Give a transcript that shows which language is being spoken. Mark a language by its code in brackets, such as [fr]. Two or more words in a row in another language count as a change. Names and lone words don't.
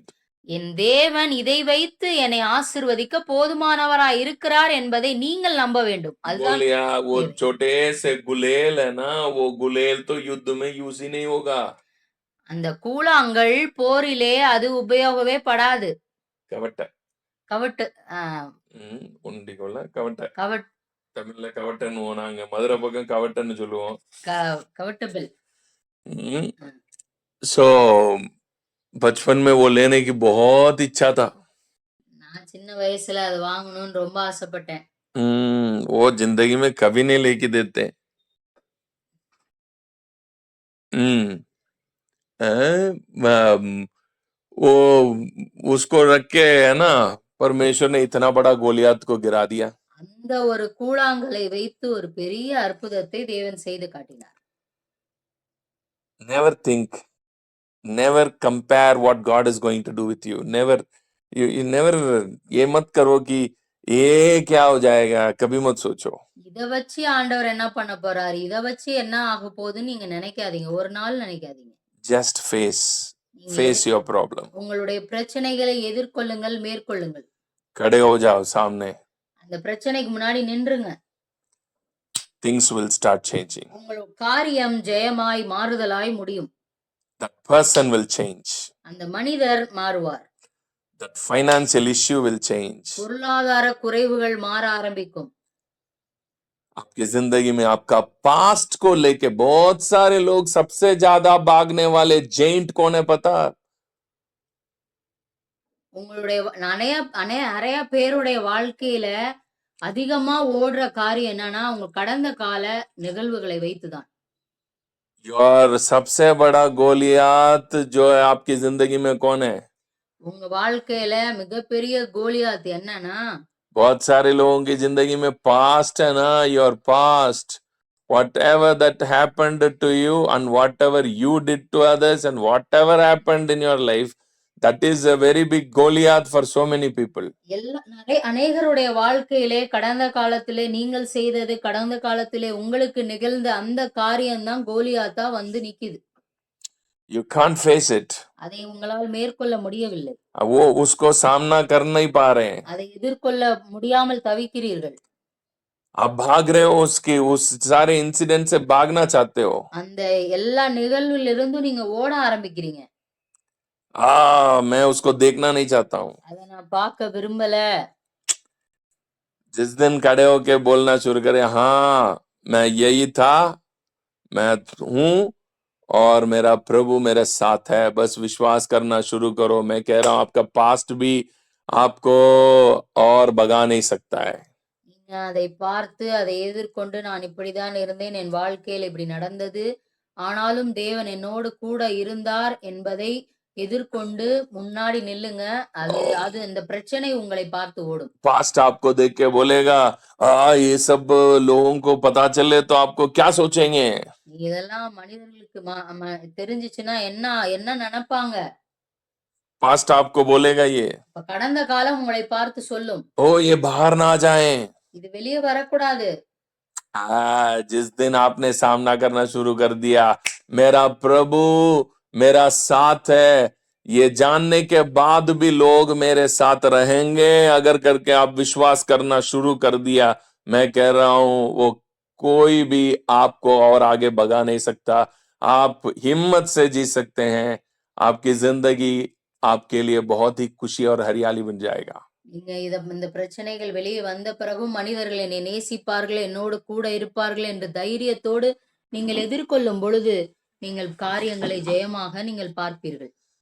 [ta] என் தேவன் இதை வைத்து என்னை ஆசீர்வதிக்க போதுமானவராய் இருக்கிறார் என்பதை நீங்கள் நம்ப வேண்டும். அதுதான் [hi] बोलिया वो छोटे से गुलेल है ना, वो गुलेल तो युद्ध में यूज ही नहीं होगा. [ta] அந்த கூழாங்கல் போரிலே அது உபயோகமே படாது. கவட்ட கவட்டு உண்டிக்கொள்ள கவட்ட கவட் தமிழ்ல கவட்டன்னு நாங்க மதுரை பக்கம் கவட்டன்னு சொல்லுவோம். கவட்டபிள். [hi] सो बचपन में वो लेने की बहुत इच्छा था. [ta] நான் சின்ன வயசுல அது வாங்கணும்னு ரொம்ப ஆசைப்பட்டேன். [hi] वो जिंदगी में कभी नहीं लेके देते. वो उसको रख के है ना परमेश्वर ने इतना बड़ा गोलियात को गिरा दिया. [ta] அந்த ஒரு கூழாங்கலை வைத்து ஒரு பெரிய அற்புதத்தை தேவன் செய்து காட்டினார். [en] Never think never compare what God is going to do with you. Never, you never, [hi] ये मत करो कि ये क्या हो जाएगा, कभी मत सोचो. [ta] இத வச்சு ஆண்டவர் என்ன பண்ண போறாரு? இத வச்சு என்ன ஆகப் போகுதுன்னு நீங்க நினைக்காதீங்க. ஒரு நாள் நினைக்காதீங்க. [en] Just face [ta] நீங்க [en] your problem. [ta] உங்களுடைய பிரச்சனைகளை எதிர்கொள்ளுங்கள், மேற்கொள்ளுங்கள். [hi] खड़े हो जाओ सामने. [ta] அந்த பிரச்சனைக்கு முன்னாடி நின்றுங்க. [en] Things will start changing. [ta] உங்கள் காரியம் ஜெயமாய் மாறுதலாய் முடியும். [en] That person will change. [ta] அந்த மனிதர் மாறுவார். [en] That financial issue will change. [ta] பொருளாதார குறைவுகள் மாற ஆரம்பிக்கும். [hi] आपकी जिंदगी में आपका पास्ट को लेके बहुत सारे लोग सबसे ज्यादा भागने वाले जेंट कौन है पता? [ta] உங்களுடைய நிறைய பேருடைய வாழ்க்கையில அதிகமா ஓடுற காரியம் என்னன்னா உங்க கடந்த கால நிகழ்வுகளை வைத்துதான். [hi] और सबसे बड़ा गोलियात जो है आपकी जिंदगी में कौन है? [ta] உங்க வாழ்க்கையில மிகப்பெரிய கோலியாத் என்னன்னா [hi] बहुत सारे लोगों की जिंदगी में पास्ट है ना, [en] your past, whatever that happened to you and whatever you did to others and whatever happened in your life, that is a very big Goliath for so many people. [ta] அநேகருடைய வாழ்க்கையிலே கடந்த காலத்திலே நீங்கள் செய்தது, கடந்த காலத்திலே உங்களுக்கு நிகழ்ந்த அந்த காரியம்தான் கோலியாத்தா வந்து நிக்குது. [en] You can't face it. [ta] அதை உங்களால் மேற்கொள்ள முடியவில்லை. [hi] वो उसको सामना कर नहीं पा रहे हैं. [ta] அதை எதிர்கொள்ள முடியாமல் தவிக்கிறீர்கள். [hi] आप भाग रहे हो उसके उस सारे इंसिडेंट से भागना चाहते हो. [ta] அந்த எல்லா நிகழ்விலிருந்து நீங்க ஓட ஆரம்பிக்கிறீங்க. [hi] मैं उसको देखना नहीं चाहता हूँ. [ta] அதை நான் பார்க்க விரும்பல. [hi] जिस दिन खड़े होके बोलना शुरू करे, हाँ मैं यही था, मैं हूं और मेरा प्रभु मेरे साथ है, बस विश्वास करना शुरू करो. मैं कह रहा हूं आपका पास्ट भी आपको और भगा नहीं सकता है. [ta] நீங்க அதை பார்த்து அதை எதிர்கொண்டு நான் இப்படிதான் இருந்தேன், என் வாழ்க்கையில் இப்படி நடந்தது, ஆனாலும் தேவன் என்னோடு கூட இருந்தார் என்பதை எதிர்கொண்டு முன்னாடி நில்லுங்க. அது இந்த பிரச்சனை உங்களை பார்த்து ஓடும். [hi] पास्ट आपको देख के बोलेगा, ये सब लोगों को पता चले तो आपको क्या सोचेंगे? [ta] இதெல்லாம் மனிதர்களுக்கு தெரிஞ்சிச்சுன்னா என்ன என்ன நினைப்பாங்க? [hi] पास्ट आपको बोलेगा ये. [ta] கடந்த காலம் உங்களை பார்த்து சொல்லும். [hi] ये बाहर ना आ जाए. [ta] இது வெளியே வரக்கூடாது. [hi] जिस दिन आपने सामना करना शुरू कर दिया, मेरा प्रभु मेरा साथ है, ये जानने के बाद भी लोग मेरे साथ रहेंगे अगर करके आप विश्वास करना शुरू कर दिया, मैं कह रहा हूं वो कोई भी आपको और आगे भगा नहीं सकता. आप हिम्मत से जी सकते हैं. आपकी जिंदगी आपके लिए बहुत ही खुशी और हरियाली बन जाएगा. [ta] நீங்க இந்த பிரச்சனைகள் வெளியே வந்த பிறகும் மனிதர்கள் என்னை நேசிப்பார்கள், என்னோடு கூட இருப்பார்கள் என்ற தைரியத்தோடு நீங்கள் எதிர்கொள்ளும் பொழுது நீங்கள் காரியங்களை ஜெயமாக நீங்கள் பார்ப்பீர்கள்.